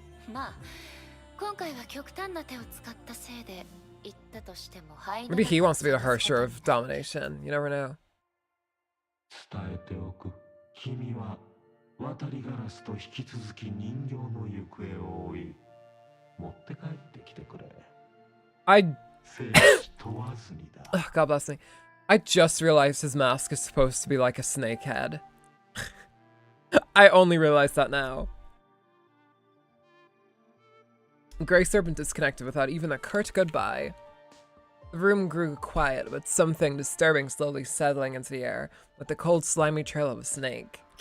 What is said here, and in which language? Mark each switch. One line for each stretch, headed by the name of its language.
Japanese: まあ、今回は極端な手を使ったせいで言ったとしても
English: Maybe he wants to be the Hersher of domination. You never know.
Japanese: 伝えておく。君は渡りガラスと引き続き人形の行方を追い、持って帰ってきてくれ。
English: I
Japanese: 問わずにだ。
English: God bless me. I just realized his mask is supposed to be like a snake head. I only realized that now. Grey Serpent disconnected without even a curt goodbye. The room grew quiet, with something disturbing slowly settling into the air, with the cold, slimy trail of a snake.